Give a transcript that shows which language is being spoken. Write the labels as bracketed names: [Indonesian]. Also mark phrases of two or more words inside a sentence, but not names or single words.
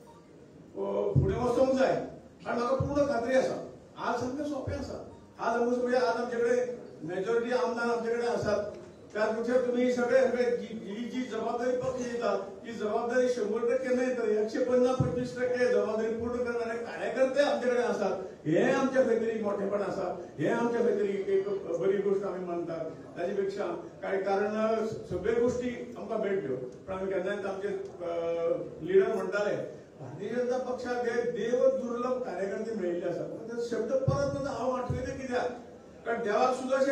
[Konkani] फुडें वचोंक जाय आणि म्हाका पूर्ण खात्री आसा आज सामकें सोंपें आसा आज आमचे कडेन मेजॉरिटी आमदार आमचे कडेन आसात [Marathi] त्यापेक्षा तुम्ही सगळे जी जबाबदारी पक्ष येतात ती जबाबदारी 100% नाही तर 150-25% जबाबदारी पूर्ण करणारे कार्यकर्ते आमच्याकडे असतात [Konkani] हे आमच्या खातीर मोठेपण आसा हे आमच्या खातीर एक बरी गोष्ट आम्ही मानतात त्याच्यापेक्षा काय कारण सगळे गोष्टी आमकां मेळट्यो पण आम्ही केन्नाच आमचे लिडर म्हणटाले भारतीय जनता पक्षाक हे देव दुर्लभ कार्यकर्ते मेळिल्ले आसात शब्द परत हांव आठवयले कित्याक कारण देवाक सुद्धा असे